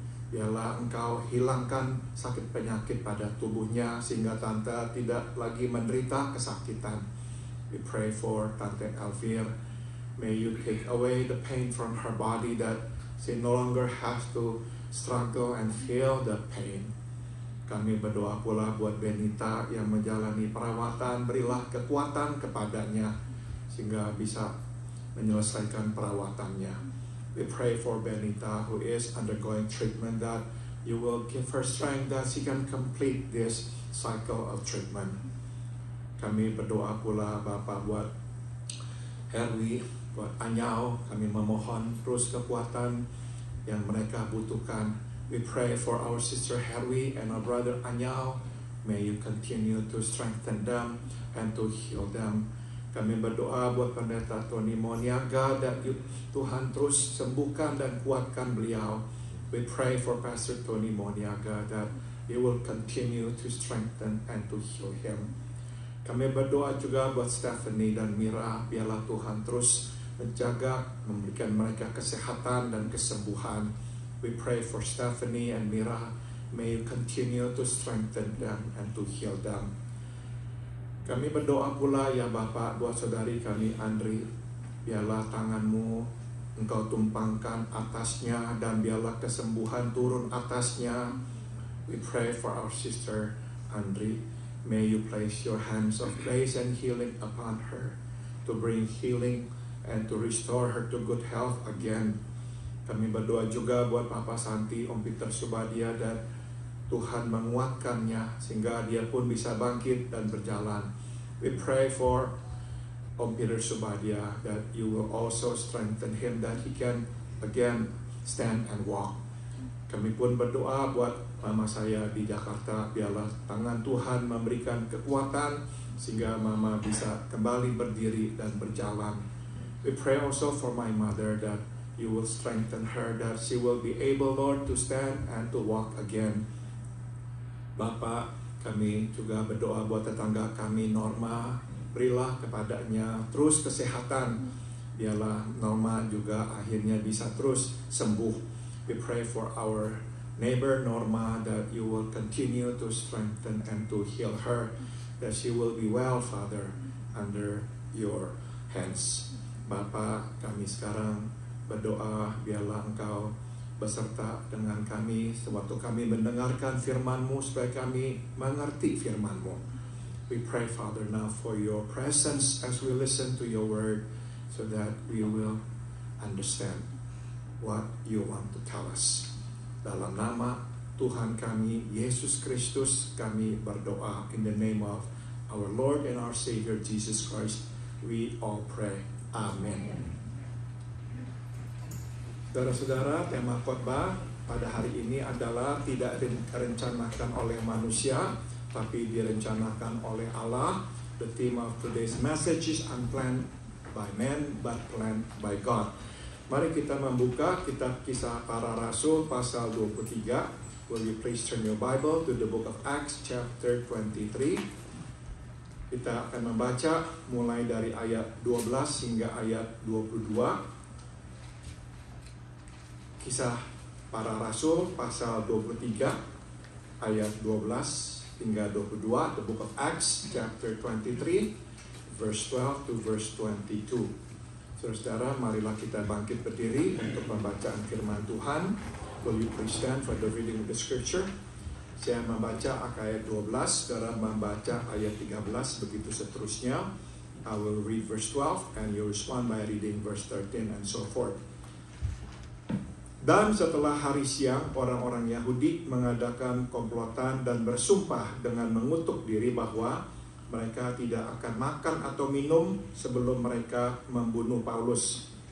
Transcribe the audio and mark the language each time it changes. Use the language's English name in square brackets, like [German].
[Indonesian] Biarlah Engkau hilangkan sakit penyakit pada tubuhnya sehingga Tante tidak lagi menderita kesakitan. [English] We pray for Tante Elvira. May you take away the pain from her body, that she no longer has to struggle and feel the pain. [Indonesian] Kami berdoa pula buat Benita yang menjalani perawatan. Berilah kekuatan kepadanya sehingga bisa menyelesaikan perawatannya. [English] We pray for Benita who is undergoing treatment, that you will give her strength that she can complete this cycle of treatment. [Indonesian] Kami berdoa pula Bapa buat Herwi, buat Anyao. Kami memohon terus kekuatan yang mereka butuhkan. [English] We pray for our sister Herwi and our brother Anyao. May you continue to strengthen them and to heal them. [Indonesian] Kami berdoa buat Pendeta Tony Moniaga, that Tuhan terus sembuhkan dan kuatkan beliau. [English] We pray for Pastor Tony Moniaga, that you will continue to strengthen and to heal him. [Indonesian] Kami berdoa juga buat Stephanie dan Mira, biarlah Tuhan terus menjaga, memberikan mereka kesehatan dan kesembuhan. [English] We pray for Stephanie and Mira. May you continue to strengthen them and to heal them. [Indonesian] Kami berdoa pula ya Bapa buat saudari kami Andri. Biarlah tangan-Mu Engkau tumpangkan atasnya dan biarlah kesembuhan turun atasnya. [English] We pray for our sister Andri. May you place your hands of grace and healing upon her, to bring healing and to restore her to good health again. [Indonesian] Kami berdoa juga buat Papa Santi, Om Peter Subadia, dan Tuhan menguatkannya sehingga dia pun bisa bangkit dan berjalan. [English] We pray for Om Peter Subadia, that you will also strengthen him, that he can again stand and walk. [Indonesian] Kami pun berdoa buat mama saya di Jakarta, biarlah tangan Tuhan memberikan kekuatan sehingga mama bisa kembali berdiri dan berjalan. [English] We pray also for my mother, that you will strengthen her, that she will be able, Lord, to stand and to walk again. [Indonesian] Bapa, kami juga berdoa buat tetangga kami Norma. Berilah kepadanya terus kesehatan. Biarlah Norma juga akhirnya bisa terus sembuh. [English] We pray for our neighbor Norma, that you will continue to strengthen and to heal her, that she will be well, Father, under your hands. [Indonesian] Bapa, kami sekarang berdoa biarlah Engkau beserta dengan kami sewaktu kami mendengarkan firman-Mu, supaya kami mengerti firman-Mu. [English] We pray, Father, now for your presence as we listen to your word, so that we will understand what you want to tell us. [Indonesian] Dalam nama Tuhan kami Yesus Kristus kami berdoa, [English] in the name of our Lord and our Savior Jesus Christ we all pray. Amen. [Indonesian] Saudara-saudara, tema khotbah pada hari ini adalah tidak direncanakan oleh manusia, tapi direncanakan oleh Allah. [English] The theme of today's message is unplanned by man, but planned by God. [Indonesian] Mari kita membuka kitab Kisah Para Rasul pasal 23. [English] Will you please turn your Bible to the book of Acts chapter 23. [Indonesian] Kita akan membaca mulai dari ayat 12 hingga ayat 22. Kisah Para Rasul pasal 23 ayat 12 hingga 22, [English] the book of Acts chapter 23 verse 12 to verse 22. [Indonesian] Saudara-saudara, marilah kita bangkit berdiri untuk pembacaan firman Tuhan. [English] Will you please stand for the reading of the scripture? [Indonesian] Saya membaca ayat 12, saudara membaca ayat 13, begitu seterusnya. [English] I will read verse 12 and you respond by reading verse 13 and so forth. [Indonesian] Dan setelah hari siang, orang-orang Yahudi mengadakan komplotan dan bersumpah dengan mengutuk diri bahwa mereka tidak akan makan atau minum sebelum mereka membunuh Paulus.